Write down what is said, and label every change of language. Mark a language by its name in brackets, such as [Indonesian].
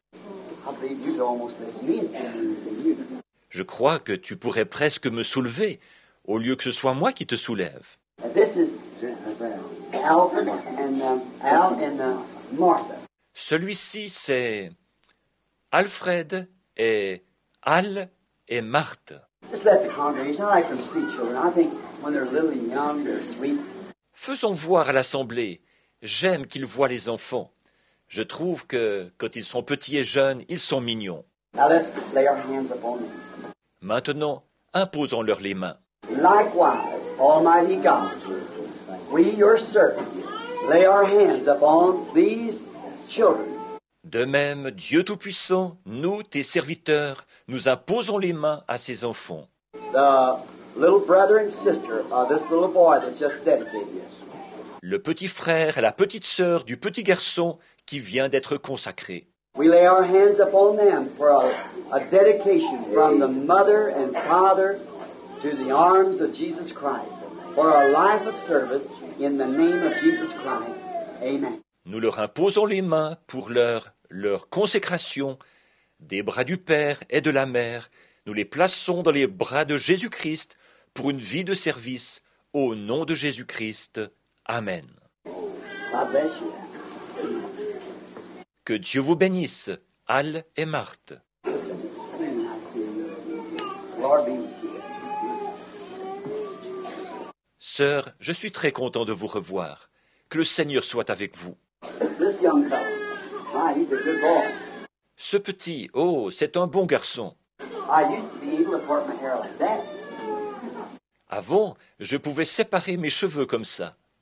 [English] I believe you could almost let me stand in you. [French] Je crois que tu pourrais presque me soulever, au lieu que ce soit moi qui te soulève. [English] This is Alfred and Al and Martha. [French] Celui-ci, c'est Alfred et Al et Marthe. [English] Just let the congregation. I like them to see children. I think when they're little and young, they're sweet. [French] Faisons voir à l'assemblée. J'aime qu'ils voient les enfants. Je trouve que, quand ils sont petits et jeunes, ils sont mignons. [English] Now let's lay our hands upon them. [French] Maintenant, imposons-leur les mains. [English] Likewise, Almighty God, we, your servants, lay our hands upon these children. [French] De même, Dieu Tout-Puissant, nous, tes serviteurs, nous imposons les mains à ces enfants. [English] The little brother and sister of this little boy that just dedicated us. [French] Le petit frère et la petite sœur du petit garçon qui vient d'être consacré. [English] We lay our hands upon them for a dedication from the mother and father to the arms of Jesus Christ for a life of service in the name of Jesus Christ. Amen. [French] Nous leur imposons les mains pour leur consécration des bras du Père et de la Mère. Nous les plaçons dans les bras de Jésus-Christ pour une vie de service au nom de Jésus-Christ. Amen. [English] God bless you. [French] Que Dieu vous bénisse, Al et Marthe. [English] Lord be with you. [French] Sœur, je suis très content de vous revoir. Que le Seigneur soit avec vous. [English] This young fellow, he's a good boy. [French] Ce petit, oh, c'est un bon garçon. [English] I used to be able to part my hair like that. [French] Avant, je pouvais séparer mes cheveux comme ça.